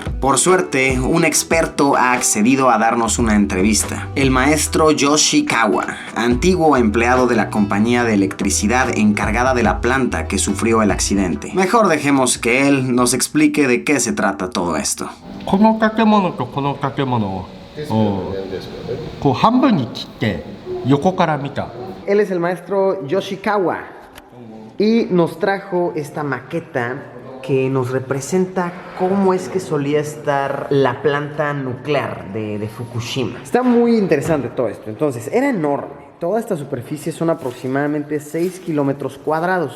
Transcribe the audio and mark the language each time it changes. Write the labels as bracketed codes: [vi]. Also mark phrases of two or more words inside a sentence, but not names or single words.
[es] Por suerte, un experto ha accedido a darnos una entrevista. El maestro Yoshi Kawa, antiguo empleado de la compañía de electricidad encargada de la planta que sufrió el accidente. Mejor dejemos que él nos explique de qué se trata todo esto. [ja] この建物とこの建物をこう半分に切って横から見た。 [es] Él es el maestro Yoshikawa y nos trajo esta maqueta que nos representa cómo es que solía estar la planta nuclear de Fukushima. Está muy interesante todo esto. Entonces, era enorme. Toda esta superficie son aproximadamente 6 kilómetros cuadrados.